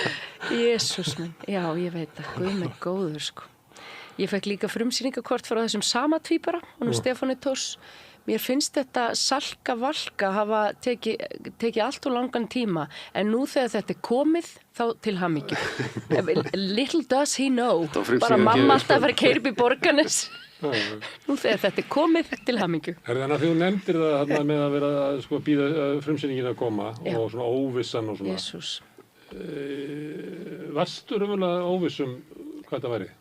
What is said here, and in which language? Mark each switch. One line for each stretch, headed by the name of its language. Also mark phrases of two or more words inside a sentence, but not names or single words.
Icelandic: Jesús minn, já, ég veit það, guð mig góður, sko. Ég fekk líka frumsýningakort frá þessum sama tvíbara, honum Stefáni Thors. Mér finnst þetta salka valka hafa tekið allt og langan tíma, en nú þegar þetta komið, þá til hamingju.
English: Little does he know,
Icelandic: bara mamma alltaf að vera að keyra upp í Borgarnes. Nú þegar þetta komið, til hamingju. Þannig að þú nefndir það með að vera að bíða frumsýningin að koma og svona óvissan og svona. Jesús. Varstu raunverulega óvissum hvað þetta væri?